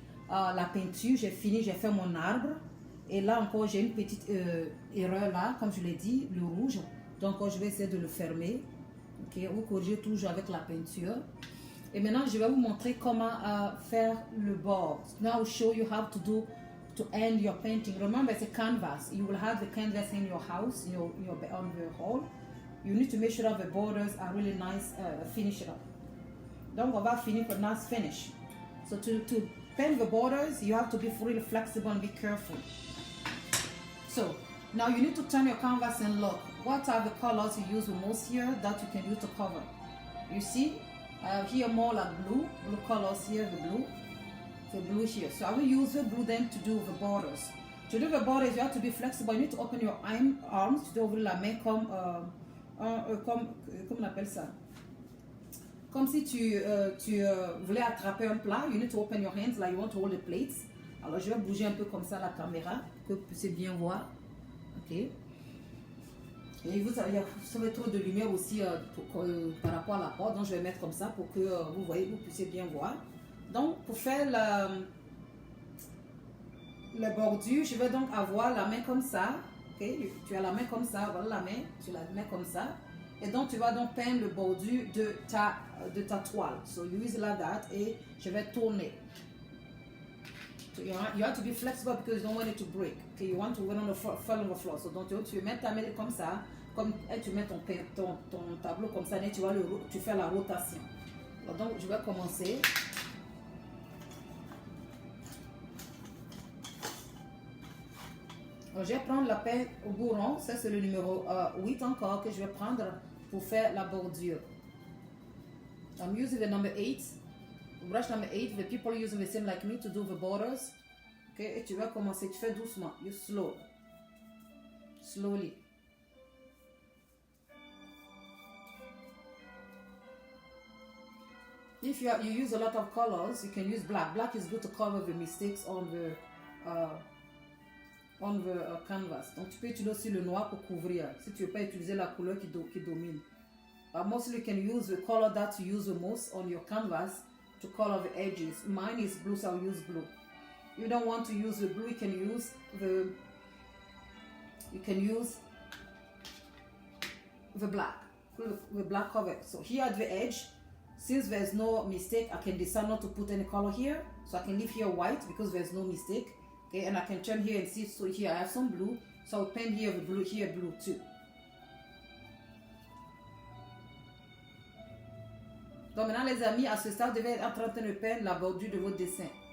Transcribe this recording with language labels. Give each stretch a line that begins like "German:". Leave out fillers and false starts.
French: La peinture, j'ai fini, j'ai fait mon arbre. Et là encore, j'ai une petite erreur là, comme je l'ai dit, le rouge. Donc je vais essayer de le fermer. Okay, vous corrigez toujours avec la peinture. Et maintenant, je vais vous montrer comment faire le bord.
English: Now, I'll show you how to do to end your painting. Remember, it's a canvas. You will have the canvas in your house, on the hall. You need to make sure that the borders are really nice, finish it up.
French: Donc, on va finir
English: for nice finish. So, to paint the borders, you have to be really flexible and be careful. So, now you need to turn your canvas and look. What are the colors you use the most here that you can use to cover? You see, here more like blue colors here, the blue here. So I will use the blue then to do the borders. To do the borders, you have to be flexible. You need to open your arms,
French: tu dois ouvrir la main comme on appelle ça? Comme si tu voulais attraper un plat.
English: You need to open your hands like you want to hold the plates.
French: Alors je vais bouger un peu comme ça la caméra, que vous puissiez bien voir. Ok. Et vous avez trop de lumière aussi par rapport à la porte, donc je vais mettre comme ça pour que vous voyez, vous puissiez bien voir. Donc pour faire la bordure, je vais donc avoir la main comme ça. Okay? Tu as la main comme ça, voilà la main, tu la mets comme ça. Et donc tu vas donc peindre le bordure de ta toile.
English: So you use like that
French: et je vais tourner.
English: So you have to be flexible because you don't want it to break. Okay, you want to fall on the floor. So
French: donc tu mets ta main comme ça, comme et tu mets ton tableau comme ça, et tu fais la rotation. Donc je vais commencer. Alors, je vais prendre la peigne au bourron, ça c'est le numéro 8 encore que je vais prendre pour faire la bordure.
English: I'm using the number 8. Brush number 8, the people using the same like me to do the borders. Okay,
French: et tu vas commencer, tu fais doucement,
English: you slowly. If you use a lot of colors, you can use black. Black is good to cover the mistakes on the canvas.
French: Donc tu peux utiliser aussi le noir pour couvrir si tu veux pas utiliser la couleur qui domine.
English: Mostly you can use the color that you use the most on your canvas to color the edges. Mine is blue, so I'll use blue. You don't want to use the blue, you can use the black. The black cover. So here at the edge, since there's no mistake, I can decide not to put any color here. So I can leave here white because there's no mistake. Okay, and I can turn here and see, so here I have some blue. So I'll paint here the blue, here blue too.
French: Donc maintenant les amis, à ce stade, vous devez être en train de peindre la bordure de votre dessin.